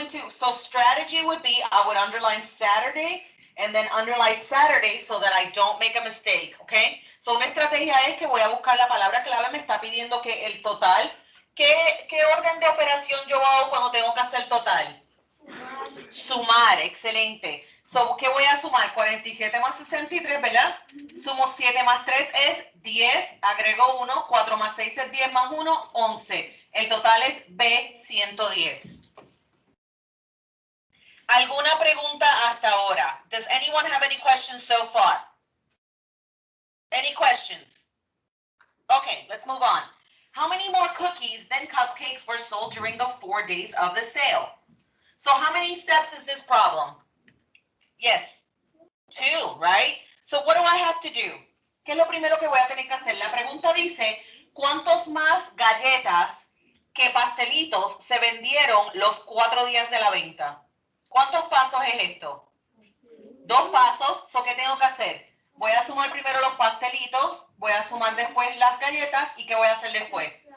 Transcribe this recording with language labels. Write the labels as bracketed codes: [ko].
[en] So strategy would be, I would underline Saturday and then underline Saturday so that I don't make a mistake, okay? [es] So una estrategia es que voy a buscar la palabra clave, me está pidiendo que el total, ¿qué orden de operación yo hago cuando tengo que hacer total? Sumar, excelente. So, ¿qué voy a sumar? 47 más 63, ¿verdad? Sumo 7 más 3 es 10, agrego 1, 4 más 6 es 10 más 1, 11. El total es B, 110. ¿Alguna pregunta hasta ahora? [en] Does anyone have any questions so far? Any questions? Okay, let's move on. How many more cookies than cupcakes were sold during the 4 days of the sale? So how many steps is this problem? Yes, 2, right? So what do I have to do? [es] ¿Qué es lo primero que voy a tener que hacer? La pregunta dice, ¿cuántos más galletas que pastelitos se vendieron los 4 días de la venta? ¿Cuántos pasos es esto? 2 pasos. ¿So qué tengo que hacer? Voy a sumar primero los pastelitos, voy a sumar después las galletas y ¿qué voy a hacer después?